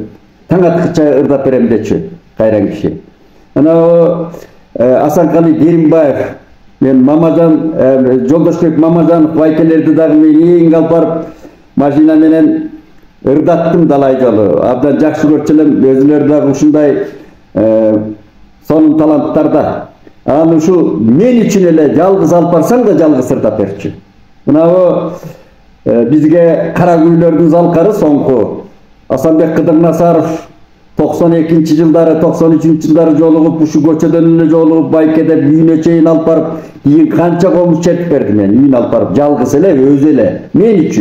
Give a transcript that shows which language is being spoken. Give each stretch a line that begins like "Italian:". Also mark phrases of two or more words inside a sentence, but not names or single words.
Kyrgyz: Таң аткыча ырдап берем дечү кайран киши. Анау Асанкали Керимбаев, мен Мамажан, Жолдошбек Мамажанов байкелерди дагы мен эң алып барып машина менен ырдаттым далай жолу. Абдан жакшы көрчү элем, өзүлөрү дагы ушундай сонун таланттарда. Аны шу мен үчүн эле жалгыз алып барсаң да жалгыз сырдап берчү. Мына бизге Карагөйлөрдүн залкары соңку Асанбек Кыдырнасаров 92-жылдары, 93-жылдары жолугуп, ушу көчөдөн эле жолугуп, Байкеде үйүнө чейин алып барып, кийин канча комуз чертип берди мен, үйүнө алып барып, жалгыз эле, өзү эле, мен үчүн.